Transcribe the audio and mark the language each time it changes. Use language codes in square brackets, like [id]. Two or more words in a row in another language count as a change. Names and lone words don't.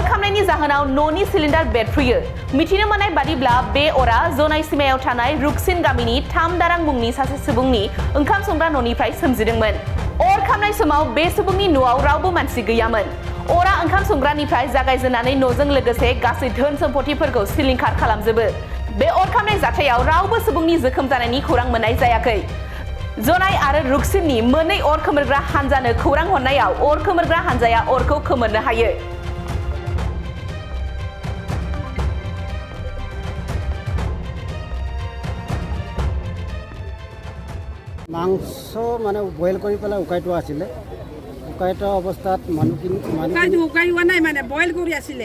[brx] खामनायनि जाहोनाव न'नि सिलिन्डार बेरफ्रुयो मिथिनो मोननाय बादिब्ला बे अरा जनाय सीमायाव थानाय रुकसिन गामिनि थामदारां मुंनि सासे सुबुंनि ओंखाम संग्रा न'निफ्राय सोमजिदोंमोन अर खामनाय समाव बे सुबुंनि न'आव रावबो मानसि गैयामोन अरा ओंखाम संग्रानिफ्राय जागायजेननानै न'जों लोगोसे गासै धोन सम्पथिफोरखौ सिलिंखार खालामजोबो बे अर खामनाय जाथायाव रावबो सुबुंनि जोखोम जानायनि खौरां मोननाय जायाखै जनाय आरो रुकसिननि मोननै अर खोमोरग्रा हानजानो खौरां हरनायाव अर खोमोरग्रा हानजाया अरखौ खोमोरनो हायो [as] মাংস মানে বইল কৰি পেলাই উকাইটো আছিলে উকাইটো অৱস্থাত মানুহখিনি উকাই হোৱা নাই মানে বইল কৰি আছিলে